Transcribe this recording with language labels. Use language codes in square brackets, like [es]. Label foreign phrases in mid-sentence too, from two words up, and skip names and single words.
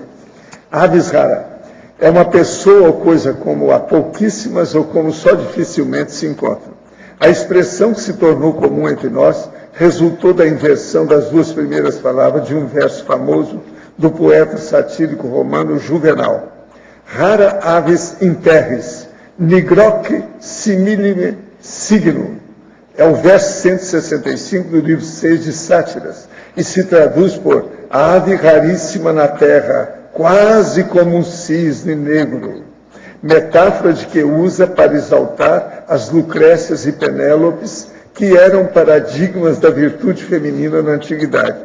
[la] Aves rara [pt] é uma pessoa ou coisa como há pouquíssimas ou como só dificilmente se encontram. A expressão que se tornou comum entre nós resultou da inversão das duas primeiras palavras de um verso famoso do poeta satírico romano Juvenal. [la] Rara avis in terris, nigroque similime signum. [pt] É o verso 165 do livro 6 de Sátiras, e se traduz por ave raríssima na terra, quase como um cisne negro. Metáfora de que usa para exaltar as Lucrécias e Penélopes, que eram paradigmas da virtude feminina na antiguidade.